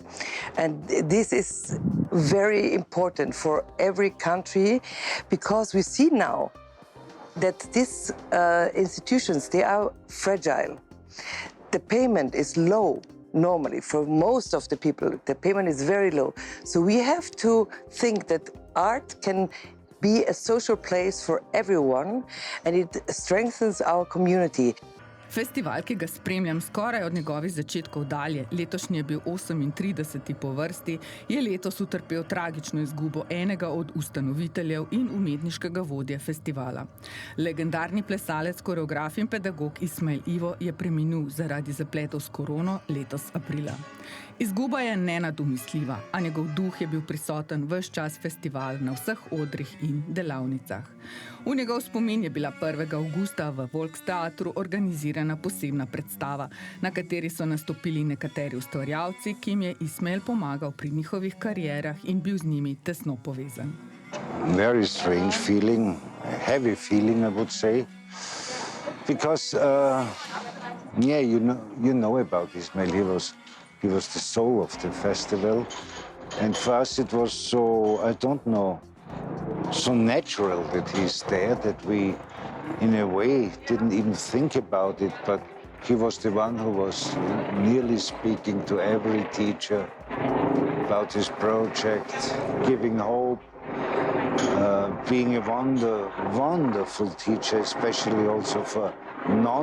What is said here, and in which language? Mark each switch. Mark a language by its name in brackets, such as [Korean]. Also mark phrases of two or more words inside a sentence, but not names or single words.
[English] And this is very important for every country, because we see now that these institutions, they are fragile. The payment is low. Normally, for most of the people, the payment is very low. So we have to think that art can be a social place for everyone, and it strengthens our community. [Slovenian] Festival, ki ga spremljam skoraj od njegovih začetkov dalje, letošnji je bil 38. po vrsti, je letos utrpel tragično izgubo enega od ustanoviteljev in umetniškega vodje festivala. Legendarni plesalec, koreograf in pedagog Ismail Ivo je preminul zaradi zapletov s korono letos aprila. Izguba je nenadomestljiva, a njegov duh je bil prisoten ves čas festivala na vseh odrih in delavnicah. V njegov spomin je bila 1. avgusta v Volksteatru organizirana posebna predstava, na kateri so nastopili nekateri ustvarjalci, ki jim je Ismail pomagal pri njihovih karierah in bil z njimi tesno povezan. [English] Very strange feeling, a heavy feeling, I would say, because you know about Ismail. He was the soul of the festival, and for us it was so, I don't know, so natural that he's there that we, in a way, didn't even think about it, but he was the one who was nearly speaking to every teacher about his project, giving hope, being a wonderful teacher, especially also for non-dancers.